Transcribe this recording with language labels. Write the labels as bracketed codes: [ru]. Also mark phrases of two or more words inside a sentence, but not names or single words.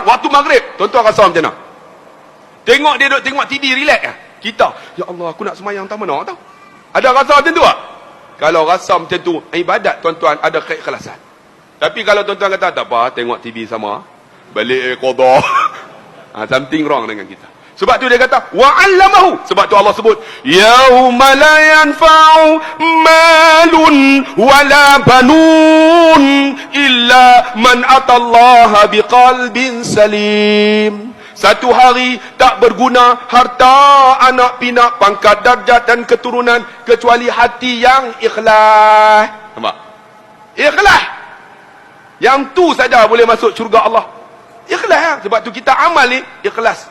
[ms] Waktu maghrib. Tuan-tuan rasa macam mana? Tengok dia duduk tengok TV relax ah. Kita, [ar] يا الله [ms] aku nak semayang tak mana tau. Ada rasa macam tu tak? Kalau rasa macam tu, ibadat tuan-tuan ada keikhlasan. Tapi kalau tuan-tuan kata tak apa, tengok TV sama, balik qada. [en] Something wrong [ms] dengan kita. Sebab tu dia kata wa'allamahu. Sebab tu Allah sebut [ar] يوم لا ينفع مال ولا بنون إلا من أتى الله بقلب سليم. [ms] Satu hari tak berguna harta, anak pinak, pangkat, darjat dan keturunan kecuali hati yang ikhlas. Nampak? Ikhlas. Yang tu saja boleh masuk syurga Allah. Ikhlas ya? Sebab tu kita amal ni ikhlas.